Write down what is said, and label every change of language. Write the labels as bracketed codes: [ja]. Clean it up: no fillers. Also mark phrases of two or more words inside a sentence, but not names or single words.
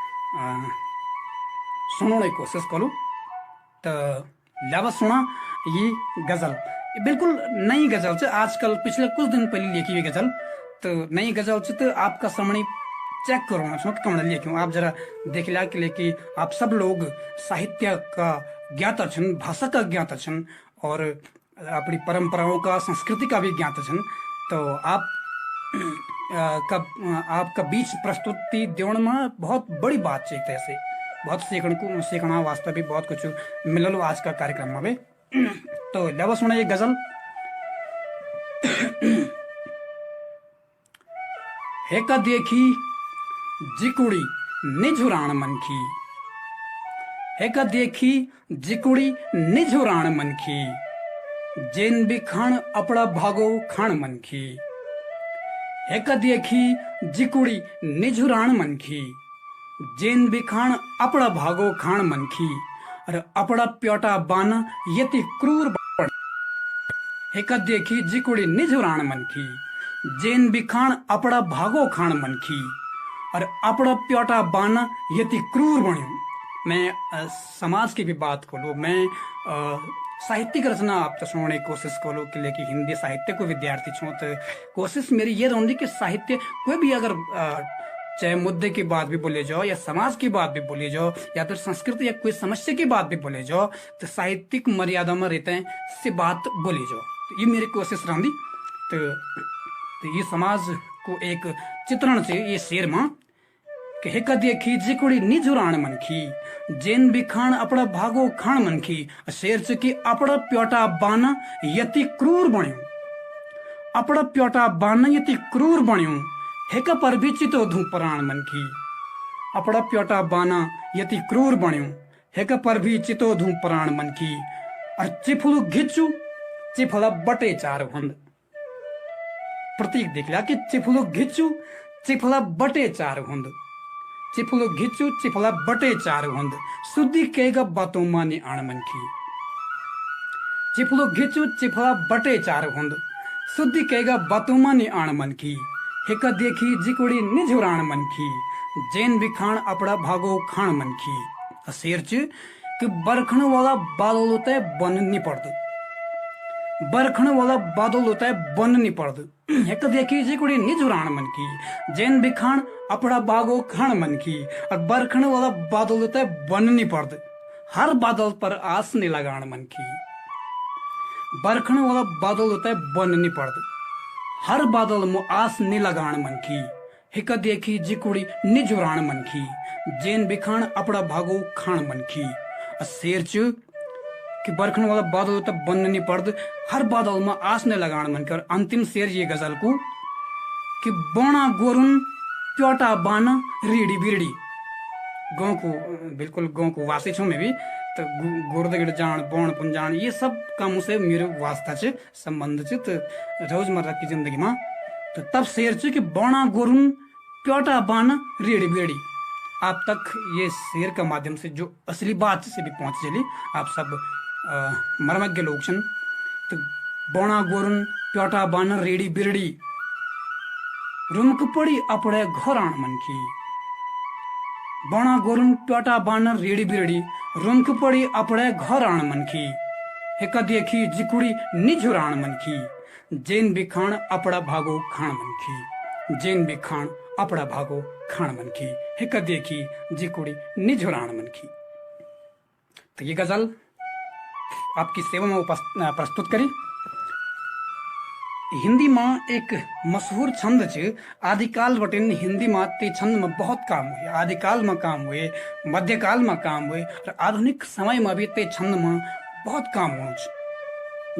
[hi] सुनने की कोशिश करूँ तो लावा सुना ये गजल बिल्कुल नई गजल से आजकल पिछले कुछ दिन पहले लिखी हुई गजल तो नई गजल से तो आपका सामने चेक करो छो कि कौन लिखूँ आप जरा देख लिया कि लेकिन आप सब लोग साहित्य का ज्ञाता छन भाषा का ज्ञाता छन और अपनी परंपराओं का संस्कृति का भी ज्ञाता छन तो आप आपका बीच प्रस्तुति देने में बहुत बड़ी बात है एक तरह से बहुत सीखना वास्ते भी बहुत कुछ मिलल आज का कार्यक्रम में तो लवा सुना ये गजल [gbm] हेका देखी जिकुड़ी निझुराण मनखी हेका देखी जिकुड़ी निझुराण मनखी जेन भी खान अपड़ा भागो खान मनखी हेका देखी जिकुड़ी निझुराण मनखी जेन भी खान अपड़ा भागो खान मनखी और अपड़ा प्योटा बाना यति क्रूर बड़ हेका देखी जिकुड़ी निझुराण मनखी जेन बिखाण अपड़ा भागो खाण मनखी और अपड़ा प्योटा बाना यति क्रूर बण्यो। [hi] मैं समाज की भी बात करूँ, मैं साहित्यिक रचना आप तो सुनने की कोशिश करूँ कि लेकिन हिंदी साहित्य को विद्यार्थी छूँ तो कोशिश मेरी ये रहती कि साहित्य कोई भी अगर चाहे मुद्दे की बात भी बोले जाओ या समाज की बात भी बोली जाओ या फिर संस्कृति या कोई समस्या की बात भी बोले जाओ तो साहित्यिक मर्यादा में रहते हैं से बात बोली जाओ। तो ये मेरी कोशिश रही। तो ये समाज को एक चित्रण से [gbm] ये शेर मां कि हेका देखी जिकुड़ी निझुराण मनखी जेन बिखाण अपड़ा भागो खाण मनखी शेर से कि अपड़ा प्योटा बाना यति क्रूर बण्यो। अपड़ा प्योटा बाना यति क्रूर बण्यो हेका पर भी चितो धू प्राण मनखी। अपड़ा प्योटा बाना यति क्रूर बण्यो हेका पर भी चितो धू प्राण मनखी और चिफुलु घिचू चिफला बटे चार भंद। [hi] प्रतीक देख लिया [gbm] कि चिफुलु घिचू चिफला बटे चार भंद। चिफुलु घिचू चिफला बटे चार भंद सुधी कहेगा बातों माने आण मनखी। चिफुलु घिचू चिफला बटे चार भंद सुधी कहेगा बातों माने आण मनखी हेका देखी जिकुड़ी निझुराण मनखी जेन बिखाण अपड़ा भागो खाण मनखी। शेर च कि बरखण वाला बादल होता है बन नहीं पड़द। बरखण वाला बादल होता है बन नहीं पड़द हेका देखी जिकुड़ी निझुराण मनखी जेन बिखाण अपड़ा भागो खाण मनखी। और बरखण वाला बादल होता है बन नहीं पड़द हर बादल पर आस नहीं लगाण मनखी। बरखण वाला बादल होता है बन नहीं पड़द हर बादल में आस नहीं लगाण मनखी हेका देखी जिकुड़ी निझुराण मनखी जेन बिखाण अपड़ा भागो खाण मनखी। शेर च कि बरखण वाला बादल होता बन नहीं पड़द हर बादल में आस नहीं लगाण मनखी। और अंतिम शेर ये गजल को कि बोना गोरुन प्योटा बाना रीढ़ी बीड़ी। गाँव को बिल्कुल गाँव को वासी छूँ मैं भी तो गुरदगड़ जान बौण पुंजान ये सब कामों से मेरे वास्ता च संबंध च तो रोजमर्रा की जिंदगी में। तो तब शेर च कि बौणा गोरुन प्योटा बाना रीढ़ी बीड़ी। [hi] आप तक ये शेर का माध्यम से जो असली बात से भी पहुंच चली। [gbm] आप सब मर्मज्ञ लोग छन तो बौणा गोरुन प्योटा बाना रीढ़ी बीड़ी रुमक पड़ी अपड़े घर आण मनखी। बौणा गोरुन प्योटा बाना रीढ़ी बीड़ी रुमक पड़ी अपड़े घर आण मनखी हेका देखी जिकुड़ी निझुराण मनखी जेन बिखाण अपड़ा भागो खाण मनखी। जेन बिखाण अपड़ा भागो खाण मनखी हेका देखी जिकुड़ी निझुराण मनखी। [hi] तो ये गजल आपकी सेवा में प्रस्तुत करी। [gbm] हिंदी में एक मशहूर छंद च आदिकाल बटिन हिंदी में ते छंद में बहुत काम हुए। [hi] आदिकाल में काम हुए, मध्यकाल में काम हुए और आधुनिक समय में भी ते छंद में बहुत काम हुए।